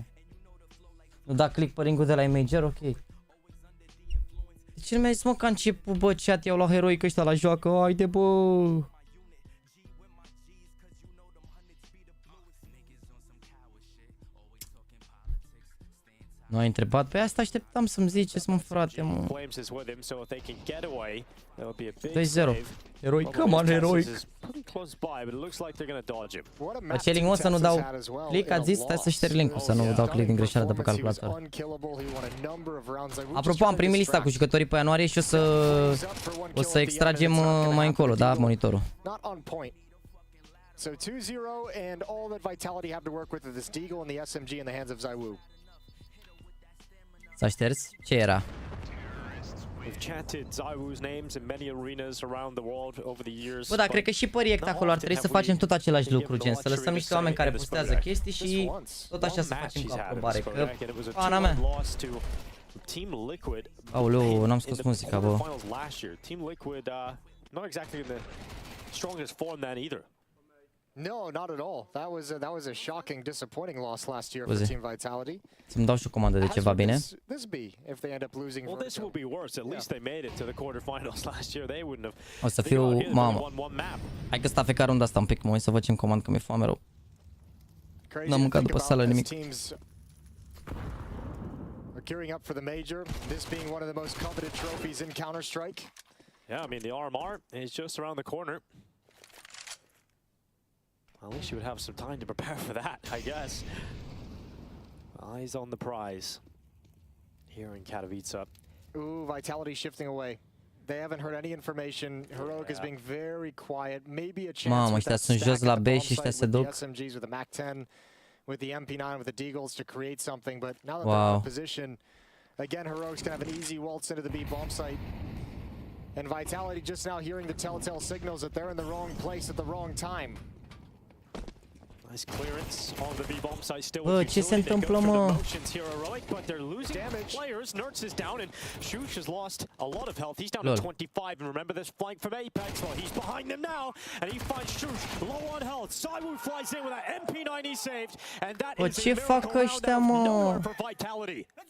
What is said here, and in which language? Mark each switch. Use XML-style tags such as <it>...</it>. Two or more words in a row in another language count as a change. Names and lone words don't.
<ro>Nu da click pe link-ul de la Major, ok. De ce nu mi-a zis, mă, că a început, bă, chat, iau la heroic ăștia la joacă, haide, bă! Nu ai întrebat? Pe asta așteptam să-mi ziceți, mă, frate, mă. 2-0.</ro> <en>Heroic, come on, heroic. close by, but it looks like they're gonna dodge him.</en> <ro>Cei o să nu dau click, a zis, stai să șterg link-ul, să nu dau click din greșeală de pe calculator. Apropo, am primit lista cu jucătorii pe ianuarie și o să extragem mai încolo, da, monitorul.</ro> <en>So 2-0 and all that Vitality have to work with this Deagle and the SMG in the hands of ZywOo.</en> <ro>S-a șters? Ce era?</ro> <en>We've chanted ZywOo's names in many arenas around the world over the years.</en> <ro>Bă, dar cred că și pe React acolo ar trebui să facem tot același lucru, gen să lăsăm niște oameni care postează chestii și tot așa să facem cu aprobare, că pana mea. Aoleu, n-am scos muzica, bă.</ro> <en>Team Liquid not exactly in the strongest form then either. No, not at all. That was a shocking, disappointing loss last year for Team Vitality.</en> <ro>Să-mi dau și o comandă de ceva, bine?</ro> <en>This be if they end up losing. Well, this will be worse. At least they made it to the quarterfinals last year. They wouldn't have.</en> <ro>O să fiu, mamă. Hai că stafeca runda asta un pic, mă uit să văd ce-mi comand, că mi-e foame rău. N-am mâncat după sală nimic.</ro> <en>Gearing up for the major, this being one of the most coveted trophies in Counter-Strike. Yeah, I mean the RMR is just around the corner. At least you would have some time to prepare for that, I guess. Eyes on the prize here in Katowice. Ooh, Vitality shifting away. They haven't heard any information. Heroic is being very quiet. Maybe a chance.</en> <ro>Mamă, ăștia sunt jos la B și ăștia se duc.</ro> <en>SMGs with the MAC-10, with the MP9, with the Deagles to create something. But now that they're in position, again, Heroic's gonna have an easy waltz into the B bomb site. And Vitality just now hearing the telltale signals that they're in the wrong place at the wrong time. Nice clearance on the B bomb site still.</en> <ro>Bă, ce se întâmplă, mă?</ro> <en>But they're losing players. Nerds is down and Shush has lost a lot of health. He's down to 25. And remember this flank from Apex. Well, he's behind them now, and he finds Shush low on health. ZywOo flies in with that MP9 he saved, and that is a miracle round for Vitality.</en>